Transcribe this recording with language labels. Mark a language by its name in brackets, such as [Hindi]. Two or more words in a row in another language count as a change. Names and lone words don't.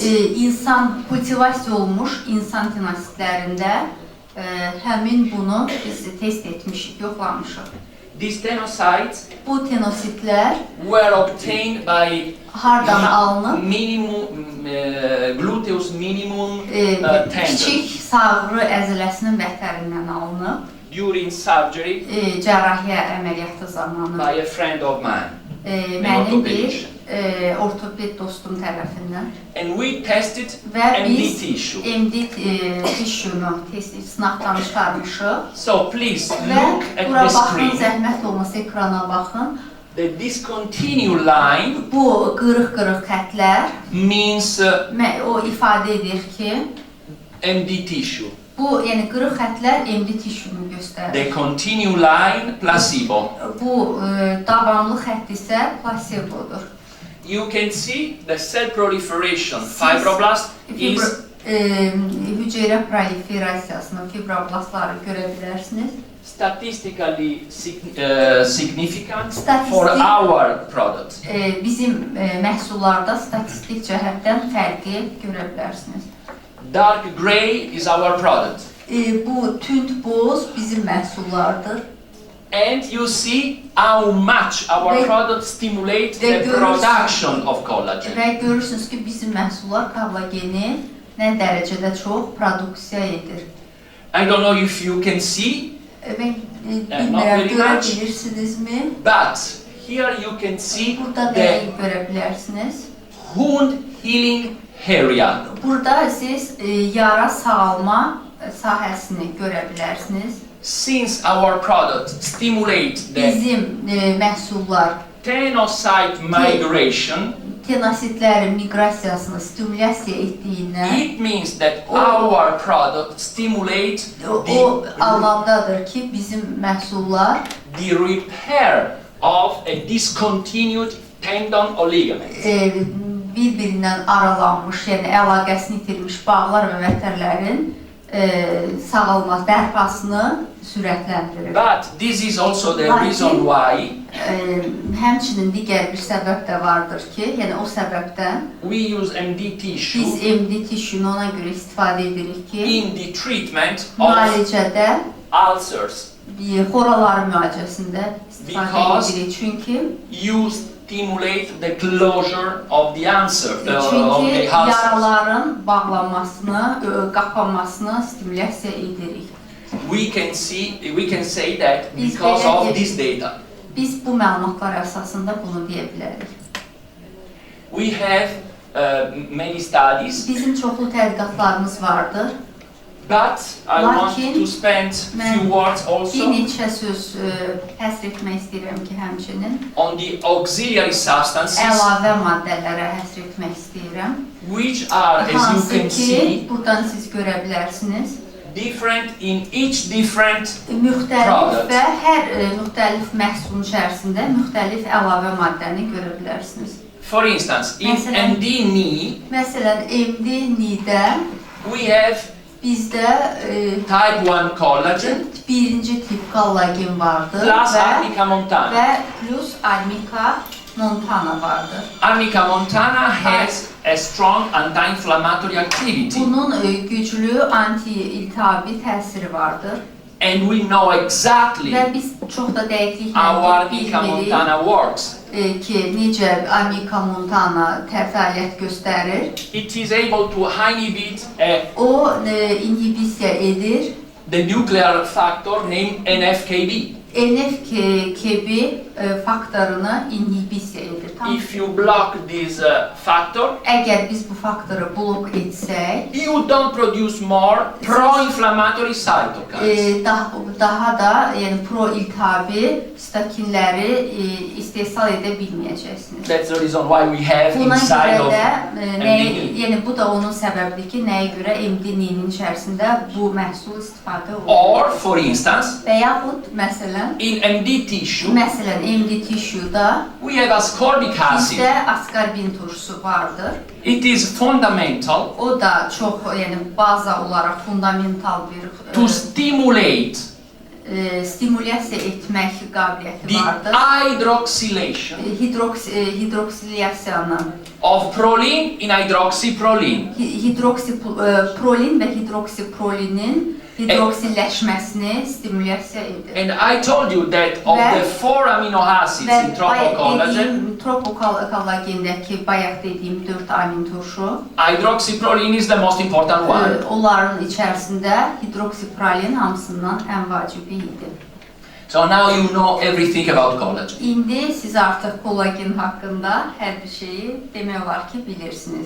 [Azerbaijani] İnsan kultivasiya olmuş insan tenositlərində həmin bunu biz test etmişik, yoxlamışıq. [English] These tenocytes [Azerbaijani] Bu tenositlər [English] were obtained by [Azerbaijani] hardan alınıb? [English] gluteus minimum [Azerbaijani] Kiçik [English] tendon [Azerbaijani] sağrı əzələsinin vətərindən alınıb. [English] during surgery [Azerbaijani] Cərrahiyyə əməliyyatı zamanı. [English] by a friend of mine. [Azerbaijani] Mənim bir ortoped dostum tərəfindən. [English] And we tested [Azerbaijani] Və [English] MD [Azerbaijani] biz [English] tissue. [Azerbaijani] MD tissue-nu sınaqdan çıxarmışıq. [English] So please [Azerbaijani] Və [English] look at [Azerbaijani] bura [English] the [Azerbaijani] baxın, [English] screen. [Azerbaijani] zəhmət olmasa ekrana baxın. [English] The discontinued line [Azerbaijani] Bu qırıq-qırıq xətlər [English] means [Azerbaijani] o ifadə edir ki, [English] MD tissue. [Azerbaijani] bu yəni qırıq xətlər MD tissue-nu göstərir. [English] The continued line placebo. [Azerbaijani] Bu davamlı xətt isə plasebodur. [English] You can see the cell proliferation fibroblast is [Azerbaijani] Hüceyrə proliferasiyasının fibroblastları görə bilərsiniz. [English] statistically significant [Azerbaijani] Statistic- [English] for our product. [Azerbaijani] Bizim məhsullarda statistik cəhətdən fərqi görə bilərsiniz. [English] Dark gray is our product. [Azerbaijani] Bu tünd boz bizim məhsullardır. [English] And you see how much our [Azerbaijani] Ve- [English] product stimulates [Azerbaijani] ve [English] the [Azerbaijani] görürsün- [English] production of collagen. [Azerbaijani] Və görürsünüz ki, bizim məhsullar kollageni nə dərəcədə çox produksiya edir. [English] I don't know if you can see, [Azerbaijani] Mən [English] not [Azerbaijani] bilmirəm, [English] very [Azerbaijani] görə [English] much. [Azerbaijani] bilirsinizmi? [English] but here you can see [Azerbaijani] Burada [English] the [Azerbaijani] nəyi görə bilərsiniz? [English] wound healing area. [Azerbaijani] Burada siz yara sağalma sahəsini görə bilərsiniz. [English] Since our product stimulates the [Azerbaijani] Bizim məhsullar [English] tenocyte migration, [Azerbaijani] tenositlərin miqrasiyasını stimulyasiya etdiyindən [English] it means that our product stimulates [Azerbaijani] o anlamdadır ki, bizim məhsullar [English] the repair of a discontinued tendon or ligament. [Azerbaijani] Bir-birindən aralanmış, yəni əlaqəsini itirmiş bağlar və vətərlərin sağalma, bərpasını sürətləndirir. [English] But this is also the reason why [Azerbaijani] həmçinin digər bir səbəb də vardır ki, yəni o səbəbdən [English] we use MD [Azerbaijani] biz [English] tissue [Azerbaijani] MD tissue-nu ona görə istifadə edirik ki, [English] in the treatment of [Azerbaijani] müalicədə, [English] ulcers. [Azerbaijani] xoraların müalicəsində istifadə [English] Because [Azerbaijani] edirik. Çünki [English] you stimulate the closure of the ulcer. [Azerbaijani] Çünki yaraların bağlanmasını, qapanmasını stimulyasiya edirik. [English] We can say that because of this data. [Azerbaijani] Biz bu məlumatlar əsasında bunu deyə bilərik. [English] We have many studies, [Azerbaijani] Bizim çoxlu tədqiqatlarımız vardır. [English] but I want to spend few words [Azerbaijani] Bir [English] also [Azerbaijani] neçə söz həsr etmək istəyirəm ki, həmçinin [English] on the auxiliary substances, [Azerbaijani] əlavə maddələrə həsr etmək istəyirəm. [English] which are, as you [Azerbaijani] Hansı [English] can [Azerbaijani] ki, [English] see, [Azerbaijani] buradan siz görə bilərsiniz, [English] different in each different [Azerbaijani] müxtəlif və hər müxtəlif məhsulun içərisində müxtəlif əlavə maddəni görə bilərsiniz. [English] For instance, in [Azerbaijani] Mesela- [English] MD-Ni, [Azerbaijani] Məsələn, MD-Nidə [English] we have [Azerbaijani] bizdə [English] type 1 collagen [Azerbaijani] birinci tip kollagen vardır [English] plus Arnica montana. [Azerbaijani] və plus Arnica montana vardır. [English] Arnica montana has a strong anti-inflammatory activity, [Azerbaijani] Bunun güclü anti-iltihabi təsiri vardır [English] and we know exactly [Azerbaijani] və biz çox da [English] how [Azerbaijani] dəqiqliklə [English] Arnica [Azerbaijani] bilmirik [English] montana works. [Azerbaijani] ki, necə Arnica montana fəaliyyət göstərir. [English] It is able to inhibit [Azerbaijani] O inhibisiya edir. [English] the nuclear factor named NF-κB. [Azerbaijani] NF-κB faktorunu inhibisiya edir. [English] If you block this factor, [Azerbaijani] Əgər biz bu faktoru blok etsək, [English] you don't produce more pro-inflammatory cytokines. [Azerbaijani] daha da yəni pro-iltihabi stakinləri istehsal edə bilməyəcəksiniz. [English] That's the reason why we have [Azerbaijani] Buna [English] inside [Azerbaijani] görə [English] of [Azerbaijani] də, yəni bu da onun səbəbidir ki, nəyə görə MD-Ninin içərisində bu məhsul istifadə olunur. [English] Or, for instance, [Azerbaijani] Və yaxud, məsələn, [English] in MD tissue, [Azerbaijani] MD tissue-da [English] we have ascorbic acid. [Azerbaijani] bizdə askarbin turşusu vardır. [English] It is fundamental [Azerbaijani] O da çox, yəni baza olaraq fundamental bir [English] to stimulate [Azerbaijani] stimulyasiya etmək qabiliyyəti [English] the [Azerbaijani] vardır. [English] hydroxylation [Azerbaijani] Hidroksilyasiyanın, [English] of proline in hydroxyproline. [Azerbaijani] hidroksiprolin və hidroksiprolinin hidroksilleşməsini stimulyasiya edir. [English] And I told you that of the 4 amino acids [Azerbaijani] Və [English] in tropocollagen, [Azerbaijani] dediyim tropokollagendəki bayaq dediyim 4 amin turşu, [English] hydroxyproline is the most important one. [Azerbaijani] onların içərisində hidroksiprolin hamısından ən vacibi idi. [English] So now you know everything about collagen. [Azerbaijani] İndi siz artıq kollagen haqqında hər bir şeyi demək olar ki, bilirsiniz.